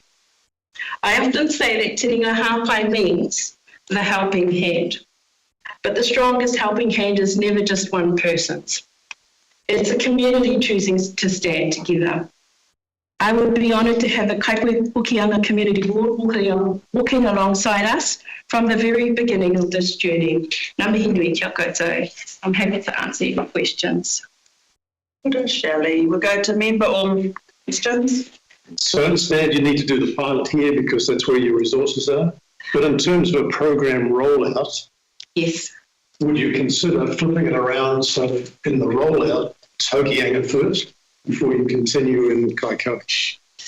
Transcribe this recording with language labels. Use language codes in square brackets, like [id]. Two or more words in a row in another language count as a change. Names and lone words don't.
[en] I often say that Te Ringa Hāpai means the helping hand, but the strongest helping hand is never just one person's. It's a community choosing to stand together. I would be honoured to have the Kaikohe-Hokianga Community Board walking alongside us from the very beginning of this journey. [mi] Ngā mihi nui kia koutou. [en] I'm happy to answer your questions. Shelley, we'll go to member on questions. So I understand you need to do the pilot here because that's where your resources are. But in terms of a program rollout, yes, would you consider flipping it around so that in the rollout, it's Hokianga first before you continue in Kaikohe?